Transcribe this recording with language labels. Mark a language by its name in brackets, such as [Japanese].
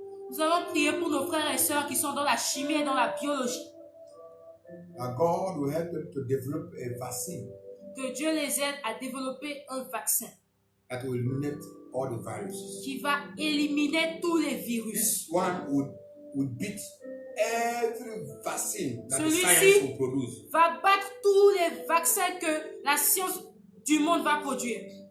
[French] Nous allons prier pour nos frères et sœurs qui sont dans la chimie et dans la biologie. [English] That God will help them to develop a vaccine. [French] Que Dieu les aide à développer un vaccin. [English] That will eliminate all the viruses. [French] Qui va éliminer tous les virus. [English] This one would beat every vaccine that the science [French] Celui-ci [English] will produce. [French] Va battre tous les vaccins que la science du monde va produire.